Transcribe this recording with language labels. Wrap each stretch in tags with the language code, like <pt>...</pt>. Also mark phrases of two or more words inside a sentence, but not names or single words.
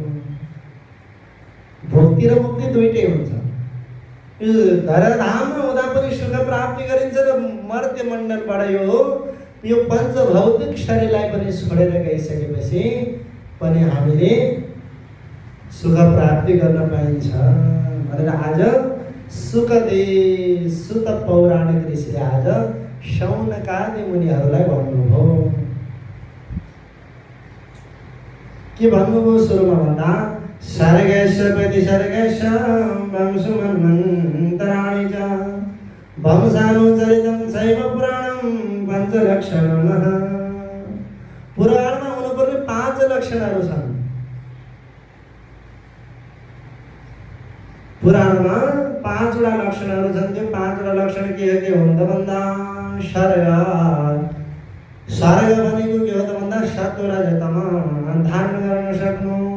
<ne>भक्ति र मुक्ति दुईटै हुन्छ। यो धराधाममा हुँदा पनि सुख प्राप्ति गरिन्छ र मर्त्य मण्डलबाट यो पञ्चभौतिक शरीरलाई पनि छोडेर गइसकेपछि पनि हामीले सुख प्राप्ति गर्न पाइन्छ भनेर आज सुत पौराणिक ऋषिले आज शौनकादि मुनिहरूलाई भन्नुभयो। के भन्नुभयो सुरुमा भन्दा</ne> <sa>सर्गेश प्रतिसर्गेश वंशमन्वन्तराणि च वंशानुचरितं शैव पुराणं पञ्चलक्षणमः।</sa> <ne>पुराणमा हुनुपर्ने 5 लक्षणहरू छन्। पुराणमा 5 वटा लक्षणहरू छन्। त्यो 5 वटा लक्षण के हुन् त भन्दा सर्ग भनेको के हो त भन्दा</ne> <sa>सत्व रजतम</sa> <ne>धारण गर्न सक्नु।</ne>